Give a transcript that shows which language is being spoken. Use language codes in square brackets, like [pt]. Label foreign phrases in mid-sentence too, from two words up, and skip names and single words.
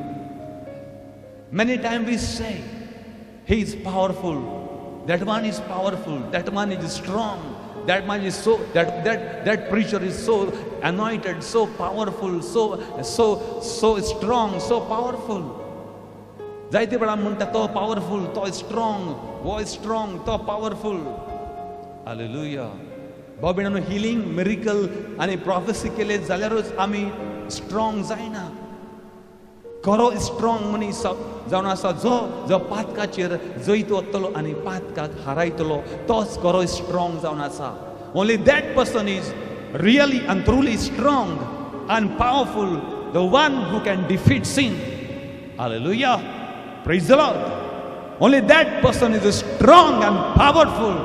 [en] Many times we say, He is powerful, that one is powerful, that one is strong, that man is so, that preacher is so anointed, so powerful, so strong, so powerful. [kok] Zaite bada munta to powerful, to strong, [en] voice strong, [kok] to powerful. Hallelujah. Babinano [en] healing, miracle, and prophecy [kok] kele zaleros ami strong zaina. Koro strong mani sa zauna sa zo patka chir zoito tolo ani patka harai tolo tos koro strong zauna sa. [en] Only that person is really and truly strong and powerful, the one who can defeat sin. Hallelujah. Praise the Lord. Only that person is strong and powerful.